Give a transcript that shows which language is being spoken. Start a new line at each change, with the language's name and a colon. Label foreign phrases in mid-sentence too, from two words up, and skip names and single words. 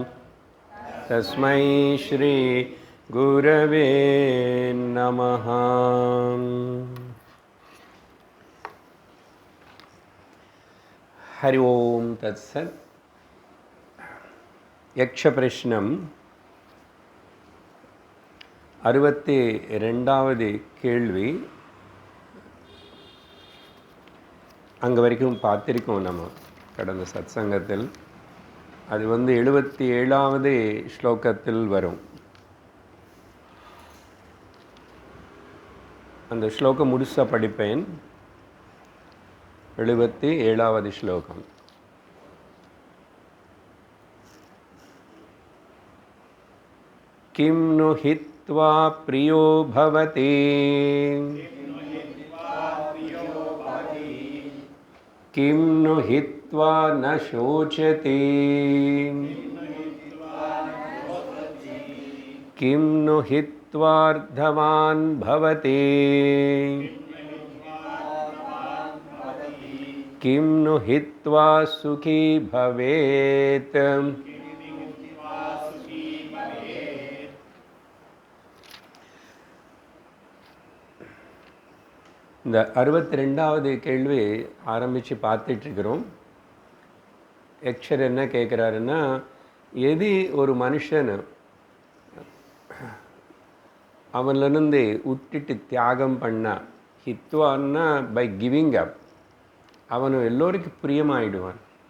Sanskrit: तस्मै श्री गुरवे नमः. हरि ॐ तत् सत्.
Tamil: Yaksha Prishnam 62வது கேள்வி. அங்கே வரைக்கும் பார்த்திருக்கோம் நம்ம கடந்த சத்சங்கத்தில். அது 77வது ஸ்லோகத்தில் வரும். அந்த ஸ்லோகம் முழுசா படிப்பேன். 77வது ஸ்லோகம்.
Sanskrit: किं नु हित्वा प्रियो भवति किं नु हित्वा न शोचति किं नु हित्वार्धवान् भवति किं नु हित्वा सुखी भवेत्.
Tamil: இந்த 62வது கேள்வி ஆரம்பித்து பார்த்துட்ருக்கிறோம். யக்ஷர் என்ன கேட்குறாருன்னா, எது ஒரு மனுஷன் அவனிலிருந்து விட்டுட்டு தியாகம் பண்ணா, ஹித்வான்னா
English: by giving up,
Tamil: அவனு எல்லோருக்கும் பிரியமாயிடுவான்.